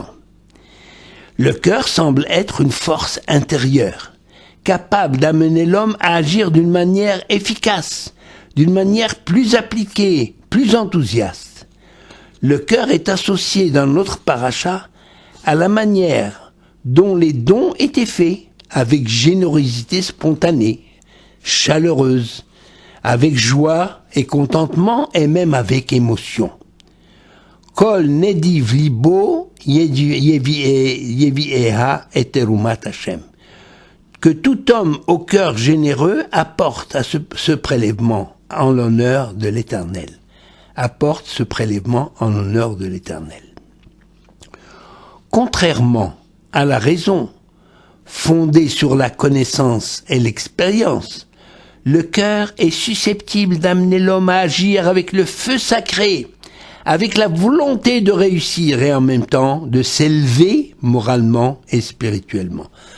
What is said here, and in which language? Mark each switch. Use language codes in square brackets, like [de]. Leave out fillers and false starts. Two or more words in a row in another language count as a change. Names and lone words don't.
[fr] Le cœur semble être une force intérieure, capable d'amener l'homme à agir d'une manière efficace, d'une manière plus appliquée, plus enthousiaste. Le cœur est associé dans notre paracha à la manière dont les dons étaient faits, avec générosité spontanée, chaleureuse, avec joie et contentement et même avec émotion. [he] כל נדיב לבו יביאה את תרומת השם. [fr] Que tout homme au cœur généreux apporte à ce prélèvement en l'honneur de l'Éternel. Apporte ce prélèvement en l'honneur de l'Éternel. Contrairement à la raison, fondée sur la connaissance et l'expérience, le cœur est susceptible d'amener l'homme à agir avec le feu sacré, avec la volonté de réussir et en même temps de s'élever moralement et spirituellement.